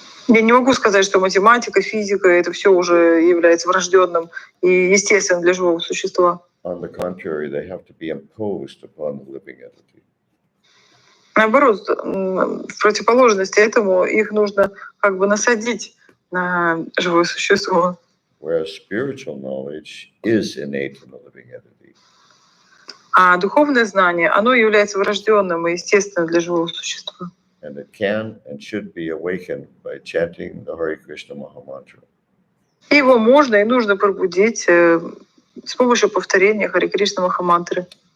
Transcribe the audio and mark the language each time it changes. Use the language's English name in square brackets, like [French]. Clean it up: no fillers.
[Russian] Я не могу сказать, что математика, физика — это все уже является врожденным и естественным для живого существа. [English] On the contrary, they have to be imposed upon the living entity. [Russian] Наоборот, в противоположность этому их нужно как бы насадить на живое существо. [English] Whereas spiritual knowledge is innate in the living entity. [Russian] А духовное знание, оно является врожденным и естественным для живого существа. [English] And it can and should be awakened by chanting the Hare Krishna Maha Mantra. [Russian] И его можно и нужно пробудить с помощью повторения Харе Кришна Махамантры.